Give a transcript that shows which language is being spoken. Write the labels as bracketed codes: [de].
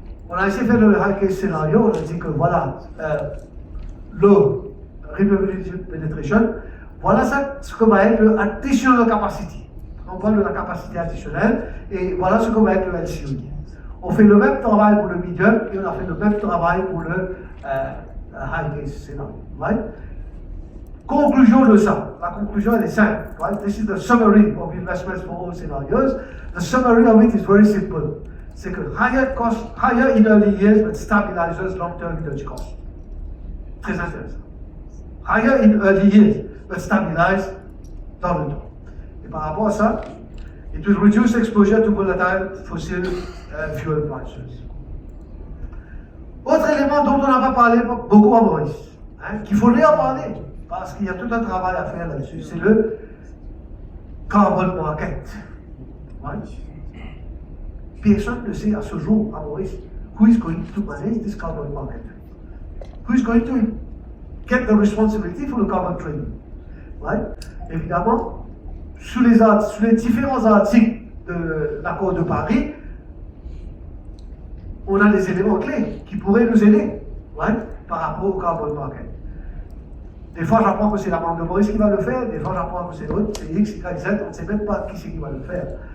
[fr] On a essayé de faire le high case scénario, on a dit que voilà, low renewable penetration, voilà ça, ce que va être le additional capacity. On parle de la capacité additionnelle, et voilà ce que va être le LCOE. On fait le même travail pour le medium, et on a fait le même travail pour le high case scénario. [en] Right? [fr] Conclusion de ça. La conclusion, elle est simple. [en] Right? This is the summary of investments for all scenarios. The summary of it is very simple. [fr] C'est que [en] higher cost, higher in early years, but stabilizes long-term energy cost. [fr] Très intéressant. [en] Higher in early years, but stabilize [fr] dans le temps. Et par rapport à ça, [en] it will reduce exposure to volatile fossil fuel prices. [fr] Autre élément dont on n'a pas parlé beaucoup à Maurice, qu'il faudrait en parler, parce qu'il y a tout un travail à faire là-dessus, c'est le carbon market. [en] Right? [fr] Personne ne sait à ce jour à Maurice [en] who is going to manage this carbon market. Who is going to get the responsibility for the carbon trading. Right? [fr] Évidemment, sous les différents articles de l'accord de Paris, on a des éléments clés qui pourraient nous aider, [en] right, [fr] par rapport au carbon market. Des fois, j'apprends que c'est la banque de Maurice qui va le faire, des fois, j'apprends que c'est l'autre, c'est X, Y, Z, on ne sait même pas qui c'est qui va le faire.